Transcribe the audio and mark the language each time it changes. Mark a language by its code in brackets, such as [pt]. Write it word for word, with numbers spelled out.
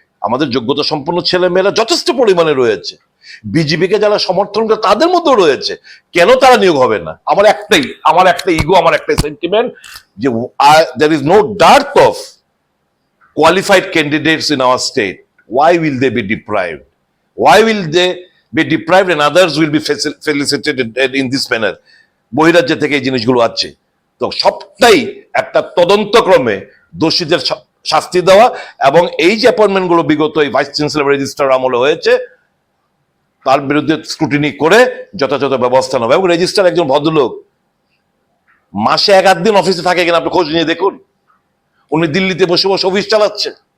[bn] আমাদের যোগ্যতা সম্পন্ন ছেলেমেয়েরা যথেষ্ট পরিমাণে রয়েছে, বিজেপিকে যারা সমর্থন করে তাদের মধ্যেও রয়েছে, কেন তারা নিয়োগ হবে না? আমার একটাই আমার একটা ইগো, আমার একটাই সেন্টিমেন্ট যে [en] There is no dearth of qualified candidates in our state. why will they be deprived? Why will they be deprived and others will be faci- felicitated in- in this manner? [bn] বহিরাজ্য থেকে এই জিনিসগুলো আছে। তো সবটাই একটা তদন্তক্রমে দোষীদের শা- শাস্তি দেওয়া, এবং এই যে অ্যাপয়েন্টমেন্টগুলো বিগত এই ভাইস চ্যান্সেলর রেজিস্টার আমলে হয়েছে তার বিরুদ্ধে স্ক্রুটিনি করে যথাযথ ব্যবস্থা নেবে। এবং রেজিস্টার একজন ভদ্রলোক, মাসে এক আধ দিন অফিসে থাকে কিনা আপনি খোঁজ নিয়ে দেখুন, উনি দিল্লিতে বসে বসে অফিস চালাচ্ছে।